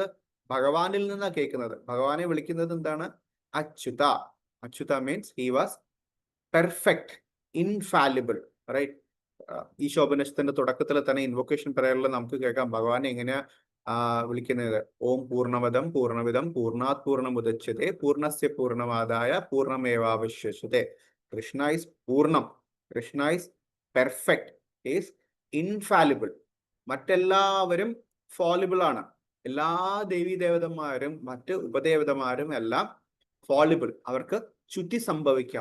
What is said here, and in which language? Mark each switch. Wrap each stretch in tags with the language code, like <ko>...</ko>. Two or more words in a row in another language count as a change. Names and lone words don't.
<ml>ഭഗവാനിൽ നിന്നാണ് കേൾക്കുന്നത്. ഭഗവാനെ വിളിക്കുന്നത് എന്താണ്? അച്യുത.</ml> <en>Achyuta means he was perfect, infallible, right?</en> <ml>ഈശോപനിഷത്തിന്റെ തുടക്കത്തിൽ തന്നെ</ml> <en>invocation prayeril</en> <ml>നമുക്ക് കേൾക്കാം ഭഗവാനെ എങ്ങനെയാ വിളിക്കുന്നത്.</ml> <sa>ഓം പൂർണ്ണമദം പൂർണ്ണമിദം പൂർണ്ണാത് പൂർണ്ണമുദച്യത്തെ പൂർണ്ണസ്യ പൂർണ്ണമാദായ പൂർണ്ണമേവാവശിഷ്യത്തെ.</sa> <en>Krishna is പൂർണ്ണം, Krishna is perfect, is infallible.</en> <ml>മറ്റെല്ലാവരും ഫോളിബിൾ ആണ്. എല്ലാ ദേവീ ദേവതന്മാരും മറ്റ് ഉപദേവതമാരും എല്ലാം ഫോളിബിൾ, അവർക്ക് ചുറ്റി സംഭവിക്കാം.</ml>